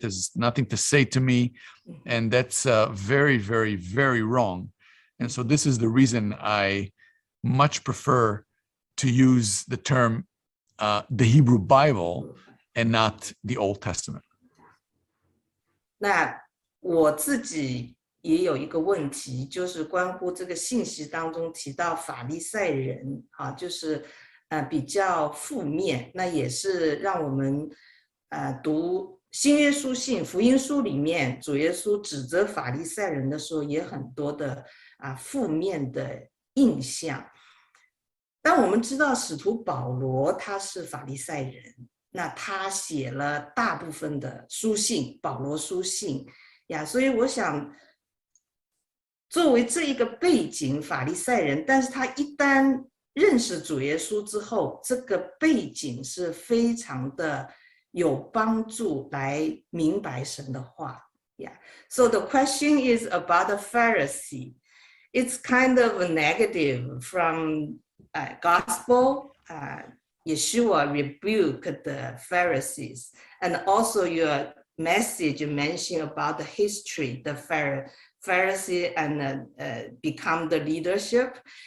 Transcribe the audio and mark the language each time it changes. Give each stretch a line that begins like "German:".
English: There's nothing to say to me. And that's very, very, very wrong. And so this is the reason I much prefer to use the term the Hebrew Bible and not the Old Testament.
Chinese: 那我自己也有一个问题，就是关乎这个信息当中提到法利赛人啊，就是比较负面，那也是让我们读新约书信、福音书里面，主耶稣指责法利赛人的时候，也很多的负面的印象。但我们知道使徒保罗他是法利赛人，那他写了大部分的书信，保罗书信呀，所以我想作为这一个背景法利赛人，但是他一旦认识主耶稣之后，这个背景是非常的有帮助来明白神的话。
English: Yeah. So the question is about the Pharisee. It's kind of negative from gospel. Yeshua rebuked the Pharisees, and also your message mentioned about the history, the Pharisee and become the leadership.